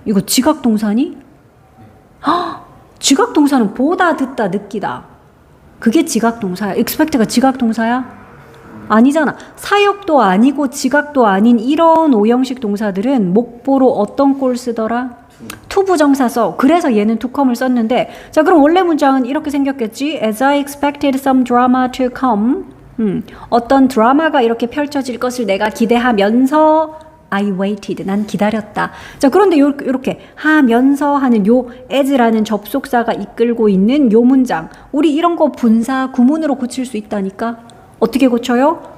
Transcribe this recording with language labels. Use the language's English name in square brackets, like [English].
[Korean] 이거 지각동사니? 지각동사는 보다, 듣다, 느끼다. 그게 지각동사야. expect가 지각동사야? 아니잖아. 사역도 아니고 지각도 아닌 이런 오형식 동사들은 목보로 어떤 꼴 쓰더라? to 부정사 써. 그래서 얘는 to come을 썼는데 자 그럼 원래 문장은 이렇게 생겼겠지. [English] As I expected some drama to come. [Korean] 어떤 드라마가 이렇게 펼쳐질 것을 내가 기대하면서 [English] I waited. [Korean] 난 기다렸다. 자 그런데 요렇게 하면서 하는 요 as라는 접속사가 이끌고 있는 요 문장. 우리 이런 거 분사 구문으로 고칠 수 있다니까. 어떻게 고쳐요?